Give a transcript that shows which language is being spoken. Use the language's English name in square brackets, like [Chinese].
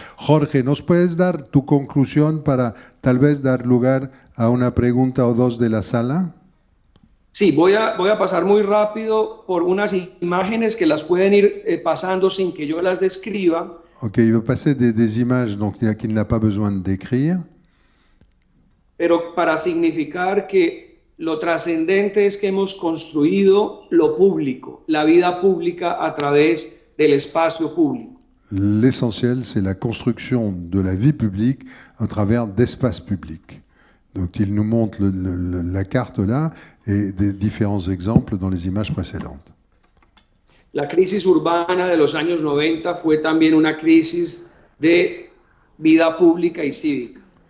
[Spanish] Jorge, ¿nos puedes dar tu conclusión para tal vez dar lugar a una pregunta o dos de la sala? Sí, voy a pasar muy rápido por unas imágenes que las pueden ir pasando sin que yo las describa. [French] Ok, il va passer des images donc, qui n'a pas besoin de décrire. [Spanish] Pero para significar que lo trascendente es que hemos construido lo público, la vida pública a través del espacio público. [French] L'essentiel, c'est la construction de la vie publique à travers d'espaces publics. Donc il nous montre la carte là et des différents exemples dans les images précédentes. [Spanish] La crisis urbana de los años 90 fue también una crisis de vida pública y cívica.